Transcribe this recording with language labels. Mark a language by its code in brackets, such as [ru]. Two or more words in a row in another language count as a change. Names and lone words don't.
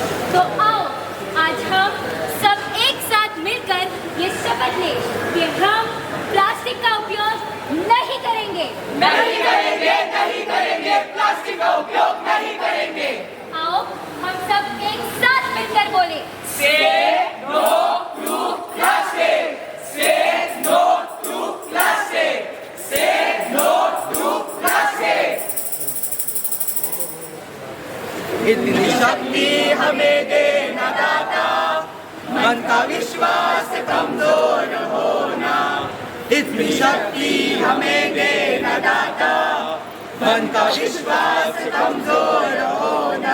[hi] तो आओ आज हम सब एक साथ मिलकर ये शपथ लें कि हम प्लास्टिक का उपयोग नहीं करेंगे। नहीं करेंगे, नहीं करेंगे, प्लास्टिक का उपयोग नहीं करेंगे। आओ हम सब एक साथ मिलकर बोले [en] Say no to plastic. Say no to plastic. Say no to plastic. [hi] इतनी शक्ति हमें देना दाता, मन का विश्वास कमजोर होना। इतनी शक्ति हमें देना दाता, मन का विश्वास कमजोर होना।